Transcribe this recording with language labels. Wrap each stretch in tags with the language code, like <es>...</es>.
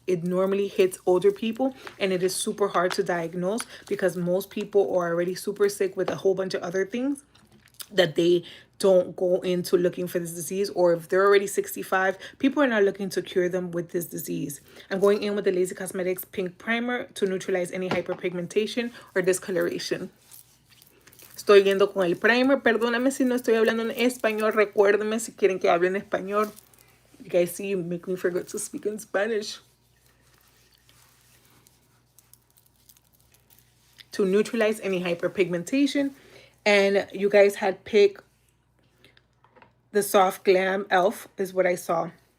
<en>It normally hits older people and it is super hard to diagnose because most people are already super sick with a whole bunch of other things that they don't go into looking for this disease, or if they're already 65, people are not looking to cure them with this disease. I'm going in with the Lazy Cosmetics Pink Primer to neutralize any hyperpigmentation or discoloration.</en> <es>Estoy yendo con el primer. Perdóname si no estoy hablando en español. Recuérdenme si quieren que hable en español.</es> <en>You guys see, you make me forget to speak in Spanish. To neutralize any hyperpigmentation. And you guys had picked The Soft Glam Elf is what I saw.</en>